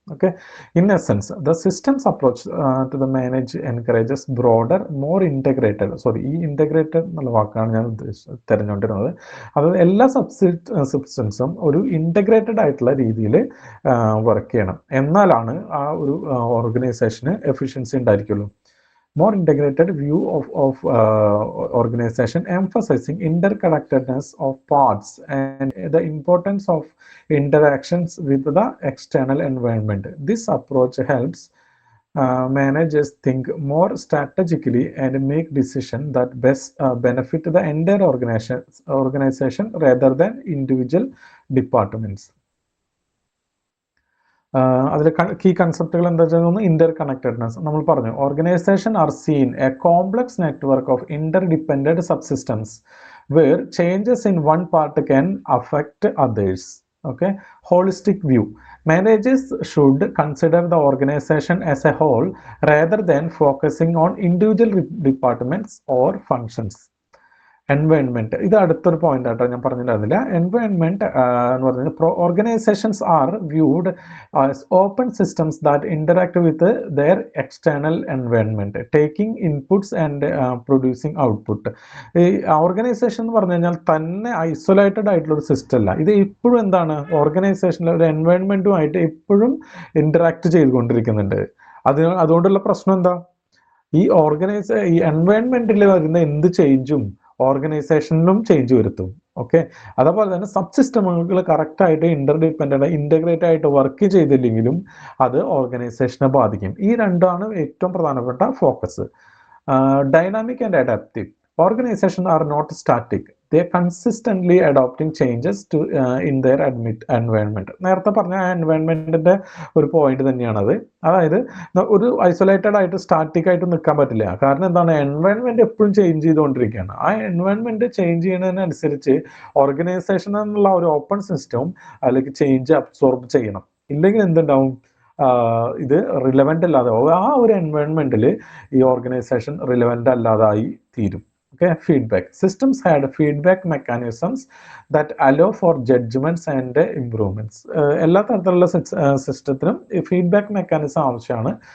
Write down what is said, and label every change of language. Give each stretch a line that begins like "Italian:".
English: okay, in essence the systems approach to the manage encourages broader more integrated,
Malayalam: ഈ integrated എന്നുള്ള വാക്കാണ് ഞാൻ തിരഞ്ഞുകൊണ്ടിരുന്നത്. അതായത് എല്ലാ സിസ്റ്റംസും ഒരു ഇൻറ്റഗ്രേറ്റഡ് ആയിട്ടുള്ള രീതിയിൽ വർക്ക് ചെയ്യണം, എന്നാലാണ് ആ ഒരു ഓർഗനൈസേഷന് efficiency ഉണ്ടായിരിക്കുള്ളൂ.
English: More integrated view of organization, emphasizing interconnectedness of parts and the importance of interactions with the external environment. This approach helps managers think more strategically and make decisions that best benefit the entire organization rather than individual departments.
Malayalam: അതിൽ key കൺസെപ്റ്റുകൾ എന്താ വെച്ചാൽ, Inter connectedness നമ്മൾ പറഞ്ഞു.
English: Organization are seen a complex network of interdependent subsystems where changes in one part can affect others. Okay, holistic view. Managers should consider the organization as a whole rather than focusing on individual departments or functions.
Malayalam: Environment ഇത് അടുത്തൊരു point ആട്ടോ ഞാൻ പറഞ്ഞിട്ടുണ്ടായിരുന്നില്ല. Environment എന്ന് പറഞ്ഞാൽ
English: Organizations are viewed as open systems that interact with their external environment, taking inputs and producing output.
Malayalam: ഈ organisation എന്ന് പറഞ്ഞു കഴിഞ്ഞാൽ തന്നെ ഐസൊലേറ്റഡ് ആയിട്ടുള്ള ഒരു സിസ്റ്റം അല്ല. ഇത് ഇപ്പോഴും എന്താണ്, ഓർഗനൈസേഷനിലെ ഒരു എൻവയോൺമെന്റുമായിട്ട് എപ്പോഴും ഇന്ററാക്ട് ചെയ്തുകൊണ്ടിരിക്കുന്നുണ്ട്. അതുകൊണ്ടുള്ള പ്രശ്നം എന്താ, ഈ എൻവയോൺമെന്റിൽ വരുന്ന എന്ത് ചേഞ്ചും ഓർഗനൈസേഷനിലും ചേഞ്ച് വരുത്തും. ഓക്കെ, അതേപോലെ തന്നെ സബ് സിസ്റ്റമുകൾ കറക്റ്റായിട്ട് ഇന്റർഡിപെൻഡന്റ് ഇന്റഗ്രേറ്റ് ആയിട്ട് വർക്ക് ചെയ്തില്ലെങ്കിലും അത് ഓർഗനൈസേഷനെ ബാധിക്കും. ഈ രണ്ടാണ് ഏറ്റവും പ്രധാനപ്പെട്ട focus.
English: Dynamic and adaptive. Organizations are not static. They are consistently adopting changes to in their environment.
Malayalam: നേരത്തെ പറഞ്ഞ എൻവയോൺമെന്റിന്റെ ഒരു പോയിന്റ് തന്നെയാണത്. അതായത് ഒരു ഐസൊലേറ്റഡ് ആയിട്ട് സ്റ്റാറ്റിക് ആയിട്ട് നിൽക്കാൻ പറ്റില്ല. കാരണം എന്താണ്, എൻവയോൺമെന്റ് എപ്പോഴും ചേഞ്ച് ചെയ്തുകൊണ്ടിരിക്കുകയാണ്. ആ എൻവയോൺമെന്റ് ചേഞ്ച് ചെയ്യുന്നതിനനുസരിച്ച് ഓർഗനൈസേഷൻ എന്നുള്ള ഒരു ഓപ്പൺ സിസ്റ്റവും അതിലേക്ക് ചേഞ്ച് അബ്സോർബ് ചെയ്യണം. ഇല്ലെങ്കിൽ എന്തുണ്ടാവും, ഇത് റിലവൻ്റ് അല്ലാതെ ആ ഒരു എൻവയോൺമെന്റിൽ ഈ ഓർഗനൈസേഷൻ റിലവൻ്റ് അല്ലാതായി തീരും.
English: Okay, feedback. Systems had feedback mechanisms that allow for judgments and improvements.
Malayalam: എല്ലാ തരത്തിലുള്ള സിസ്റ്റത്തിനും ഫീഡ്ബാക്ക് മെക്കാനിസം ആവശ്യമാണ്.